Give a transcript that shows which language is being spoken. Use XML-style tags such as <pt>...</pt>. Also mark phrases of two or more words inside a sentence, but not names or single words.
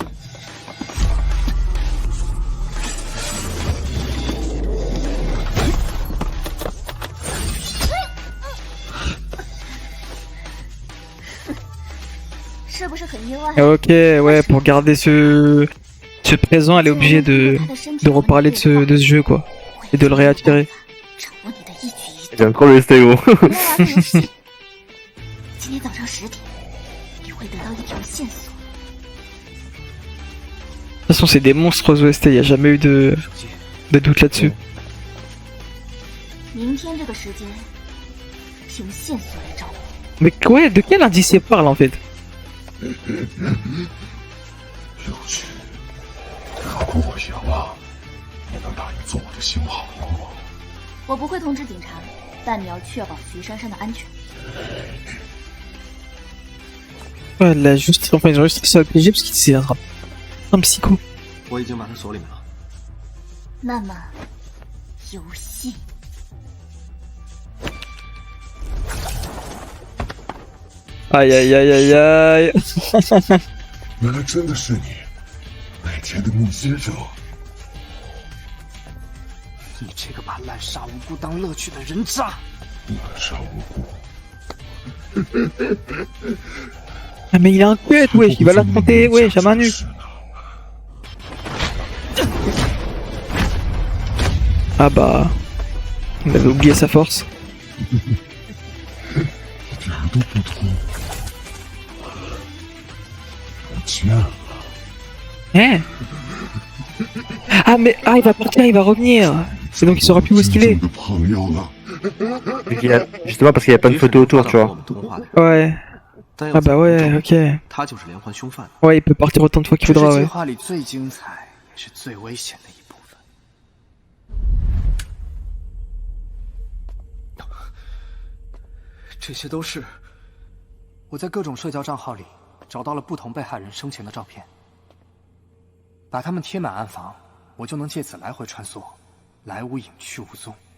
<fr>Ok, ouais, pour garder ce présent, elle est obligée de reparler de ce jeu, quoi. Et de le réattirer. J'aime trop le STO.</fr> <zh>今天早上10点，你会得到一条线索。</zh> <fr>De toute façon, c'est des monstres aux OST, y a jamais eu de doute là-dessus.</fr> <zh>明天这个时间，凭线索来找我。</zh> <fr>Mais ouais, de quel indice il parle en fait?</fr> <zh>果我赢了，你能答应做我的新好吗？我不会通知警察，但你要确保徐珊珊的安全。</zh> <fr>Ouais, elle l'a juste, enfin ils ont juste ça piégé parce qu'il c'est un psycho.</fr> <zh>我已经把他锁里面了。那么，游戏。 Aïe aïe aïe aïe aïe. 原来真的是你，那天的木先生。你这个把滥杀无辜当乐趣的人渣！滥杀无辜。</zh> <fr>Ah mais il a un cut, wesh, il va l'affronter, wesh, à main nue. Ah bah... Il avait oublié sa force.</fr> <zh>一点都不痛。我见了。</zh> <fr>Hein? Ah mais... Ah il va partir, il va revenir. C'est donc il saura plus où est-ce qu'il est.</fr> <zh>真正的朋友了。</zh> <fr>Justement parce qu'il y a plein de photos autour, tu vois. Ouais. Ah bah ouais, ok.</fr> <zh>他就是连环凶犯。</zh> <fr>Ouais, il peut partir autant de fois qu'il</fr> <zh>这是</zh> <fr>voudra,</fr> <zh>计</zh> <fr>ouais.</fr> <zh>划里最精彩也是最危险的一部分。这些都是我在各种社交账号里找到了不同被害人生前的照片，把它们贴满暗房，我就能借此来回穿梭，来无影去无踪。</zh>